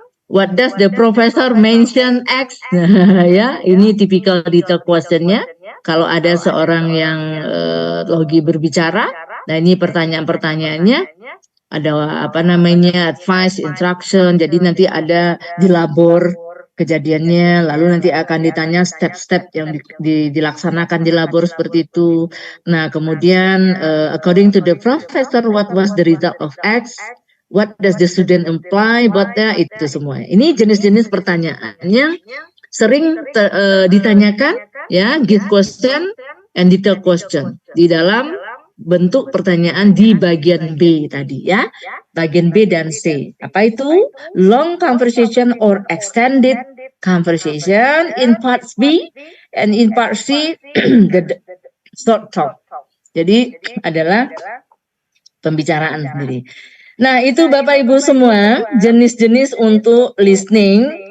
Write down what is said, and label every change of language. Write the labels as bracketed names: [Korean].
[English] What does the professor mention X? [Indonesian] Ya, ini typical detail questionnya. Kalau ada seorang yang lagi berbicara, nah ini pertanyaan-pertanyaannya ada advice, instruction. Jadi nanti ada dilabor kejadiannya, lalu nanti akan ditanya step-step yang dilaksanakan di labor seperti itu. [English] Nah, kemudian according to the professor, what was the result of X? What does the student imply about that? [Indonesian] Itu semua. Ini jenis-jenis pertanyaan yang sering ditanyakan, ya, [English] give question and detail question [Indonesian] di dalam bentuk pertanyaan di bagian B tadi, ya, bagian B dan C. Apa itu? [English] Long conversation or extended conversation in part B, and in part C the short talk. [Indonesian] Jadi adalah pembicaraan sendiri. Nah, itu Bapak Ibu semua jenis-jenis untuk listening.